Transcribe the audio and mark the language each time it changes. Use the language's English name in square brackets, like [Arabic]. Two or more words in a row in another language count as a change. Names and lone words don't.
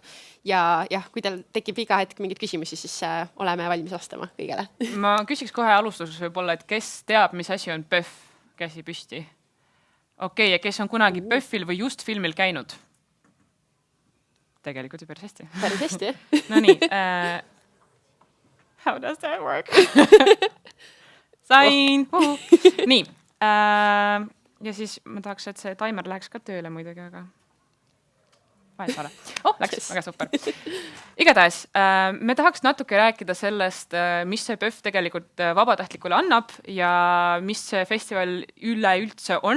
[Estonian] Ja kui teil tekib iga hetk mingid küsimusi, siis oleme valmis vastama kõigele. Ma küsiks kohe alustuseks võib-olla, et kes teab, mis asi on PÖFF? Käsi püsti. Okei, ja kes on kunagi PÖFFil või just filmil käinud? Tegelikult ju päris hästi. Päris hästi, jah? No nii. [English] How does that work? [Estonian] Sain! Nii. Ja siis ma tahaks, et see timer läheks ka tööle muidugi, aga vahet ole. Läks, väga super. Igatahes, me tahaks natuke rääkida sellest, mis see PÖFF tegelikult vabatahtlikule annab ja mis see festival üleüldse on.